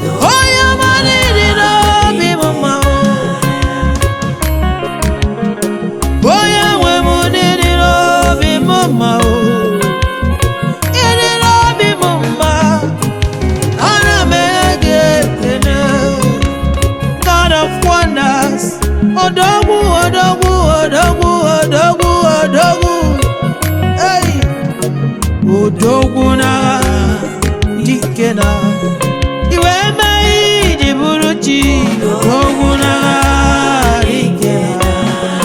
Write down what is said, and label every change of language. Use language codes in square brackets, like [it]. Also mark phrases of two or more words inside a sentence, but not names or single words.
[ig] Onye ọma niile n'obi m mma o. Onye nwe m niile n'obi m mma o. Niile n'obi m mma. Ana m enye gị ekele. [en] God of wonders. [ig] Odogwu, odogwu, odogwu, odogwu, odogwu. Hey! Odogwu n'agha, dike n'agha. Iwe mee ihe iji bụrụ chi. Odogwu n'agha, dike n'agha.